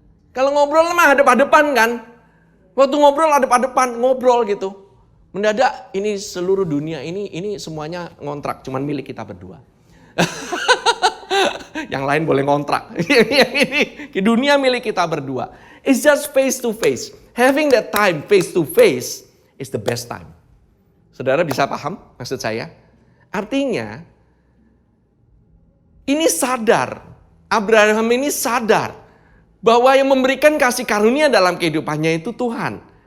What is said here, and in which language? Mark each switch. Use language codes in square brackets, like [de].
[id] Kalau ngobrol mah hadap-hadapan kan. Waktu ngobrol hadap-hadapan, ngobrol gitu. Mendadak ini seluruh dunia ini semuanya ngontrak, cuman milik kita berdua. Yang lain boleh ngontrak. Yang ini dunia milik kita berdua. [en] It's just face to face. Having that time face to face is the best time. [id] Saudara bisa paham maksud saya? Artinya, ini sadar, Abraham ini sadar bahwa yang memberikan kasih karunia dalam kehidupannya itu Tuhan.